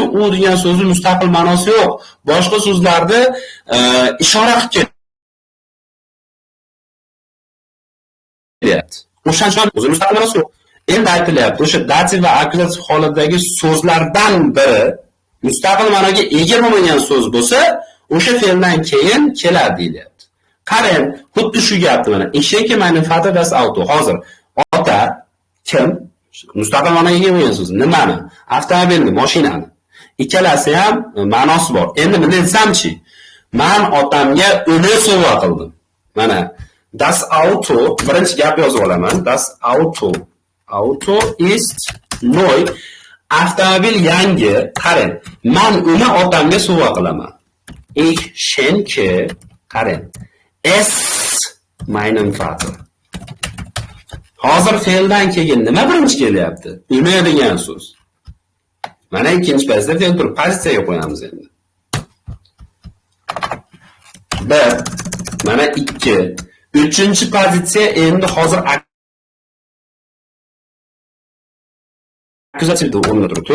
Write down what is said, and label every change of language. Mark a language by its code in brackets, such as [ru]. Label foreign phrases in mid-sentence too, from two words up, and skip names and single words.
[uz] U degan so'zning mustaqil ma'nosi yo'q. Boshqa so'zlarda ishora qilib kelyapti. O'shancha o'zining mustaqil ma'nosi yo'q. Endi aytilyapti, o'sha dativ va akkuzativ holatdagi so'zlardan biri mustaqil ma'noga ega bo'lmagan so'z bo'lsa, o'sha fe'ldan keyin keladi deyapti. Qarang, xuddi shu gapni mana. [de] Ich meine Vater das Auto. [uz] Hozir ota kim? Mustaqil ma'noga ega bo'lgan so'z. Nimani? Avtomobilni, mashinani. Ikkalasi ham ma'nosi bor. Endi buni aytsamchi, men otamga uni sovg'a qildim. Mana [de] das Auto, [uz] birinchi gap yozib olaman. [de] Das Auto ist neu. [uz] Avtomobil yangi. Qarang, men uni otamga sovg'a qilaman. [de] Ich schenke, qarang, es meinem Vater. [uz] Hozir fe'ldan keyin nima birinchi kelyapti? Uni degan so'z. Mana ikkinchi paytda fe'l turib pozitsiyaga qo'yamiz endi. Bir, mana 2. Uchinchi pozitsiya endi hozir akkuzativ o'rnida turibdi.